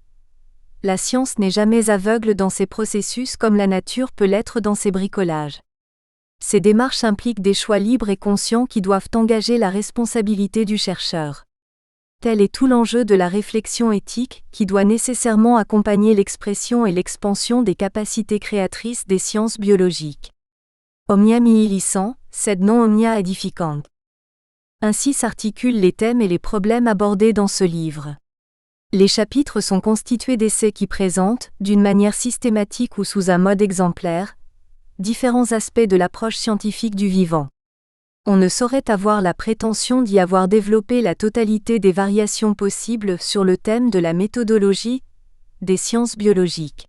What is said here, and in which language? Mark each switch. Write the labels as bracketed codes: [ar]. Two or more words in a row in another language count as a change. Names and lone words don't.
[fr] La science n'est jamais aveugle dans ses processus comme la nature peut l'être dans ses bricolages. Ces démarches impliquent des choix libres et conscients qui doivent engager la responsabilité du chercheur. Tel est tout l'enjeu de la réflexion éthique qui doit nécessairement accompagner l'expression et l'expansion des capacités créatrices des sciences biologiques. [la] Omnia mihi licent, sed non omnia edificant. [fr] Ainsi s'articulent les thèmes et les problèmes abordés dans ce livre. Les chapitres sont constitués d'essais qui présentent, d'une manière systématique ou sous un mode exemplaire, différents aspects de l'approche scientifique du vivant. On ne saurait avoir la prétention d'y avoir développé la totalité des variations possibles sur le thème de la méthodologie des sciences biologiques.